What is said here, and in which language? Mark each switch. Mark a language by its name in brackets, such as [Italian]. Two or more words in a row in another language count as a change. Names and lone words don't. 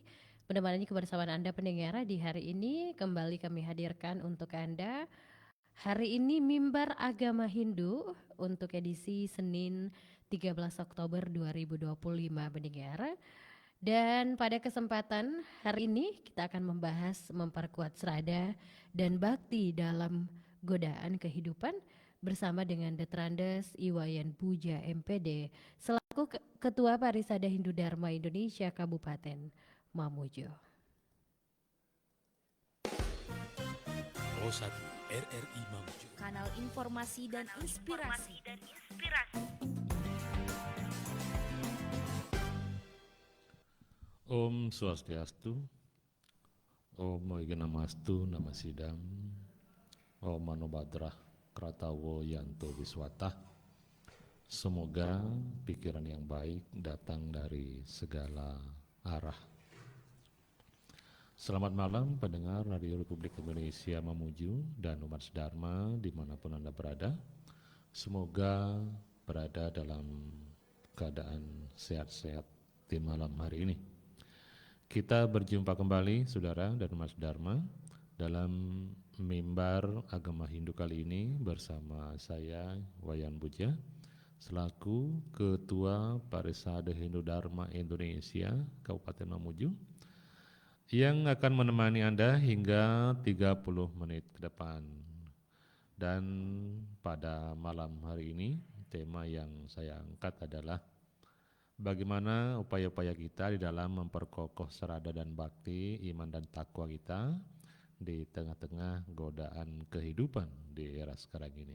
[Indonesian] Menemani kebersamaan Anda pendengar di hari ini, kembali kami hadirkan untuk Anda hari ini Mimbar Agama Hindu untuk edisi Senin 13 Oktober 2025 pendengar. Dan pada kesempatan hari ini kita akan membahas memperkuat serada dan bakti dalam godaan kehidupan bersama dengan Detrandes Iwayan Puja MPD selaku Ketua Parisada Hindu Dharma Indonesia Kabupaten Mamuju. Pro 1 RRI Mamuju, kanal informasi dan inspirasi. [Sanskrit] Om Swastiastu, Om Moigenamastu Namasidam, Om Manobadrah Kratawo Yanto Wiswatah. [Indonesian] Semoga pikiran yang baik datang dari segala arah. Selamat malam pendengar Radio Republik Indonesia Mamuju dan umat Dharma dimanapun Anda berada. Semoga berada dalam keadaan sehat-sehat di malam hari ini. Kita berjumpa kembali saudara dan umat Dharma dalam mimbar agama Hindu kali ini bersama saya Wayan Puja selaku Ketua Parisada Hindu Dharma Indonesia Kabupaten Mamuju yang akan menemani Anda hingga 30 menit ke depan. Dan pada malam hari ini tema yang saya angkat adalah bagaimana upaya-upaya kita di dalam memperkokoh serada dan bakti iman dan takwa kita di tengah-tengah godaan kehidupan di era sekarang ini.